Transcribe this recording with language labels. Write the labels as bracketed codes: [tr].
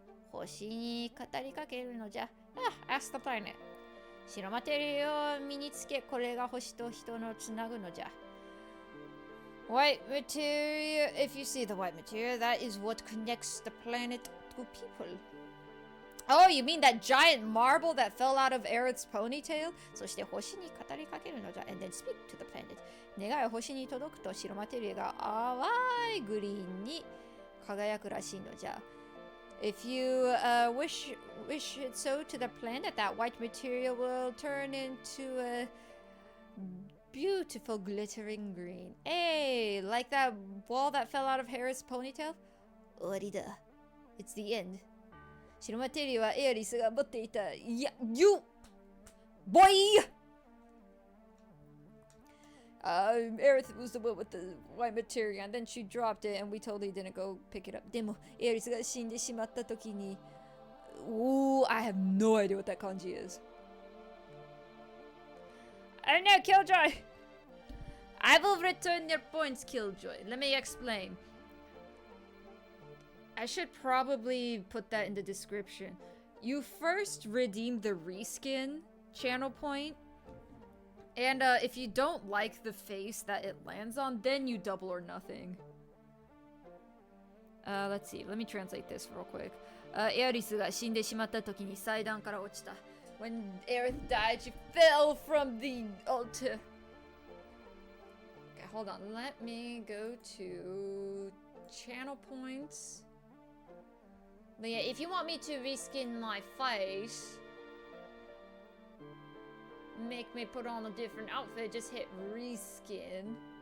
[ja] 星に語りかけるのじゃ。 [en] Ask the planet. [ja] 白マテリアを身につけ、これが星と人のつなぐのじゃ。 [en] White material. If you see the white material, that is what connects the planet to people. Oh, you mean that giant marble that fell out of Aerith's ponytail? [ja] そして星に語りかけるのじゃ。 [en] And then speak to the planet. [ja] 願いは星に届くと白マテリアが淡いグリーンに輝くらしいのじゃ。 [en] If you wish it so to the planet, that white material will turn into a beautiful glittering green. Hey, like that wall that fell out of Aerith's ponytail? [ja] 終わりだ。 [en] It's the end. [ja] 白マテリアはエアリスが持っていた。 [en] いや、you! Boy! Aerith was the one with the white materia, and then she dropped it, and we totally didn't go pick it up. [ja] でも、エアリスが死んでしまった時に... [en] Ooh, I have no idea what that kanji is. Oh no, Killjoy! I will return your points, Killjoy. Let me explain. I should probably put that in the description. You first redeem the reskin channel point. And if you don't like the face that it lands on, then you double or nothing. Let's see. Let me translate this real quick. [ja] Aerith が死んでしまった時に祭壇から落ちた. [en] When Aerith died, she fell from the altar. Okay, hold on. Let me go to channel points. But yeah, if you want me to reskin my face, make me put on a different outfit, just hit reskin.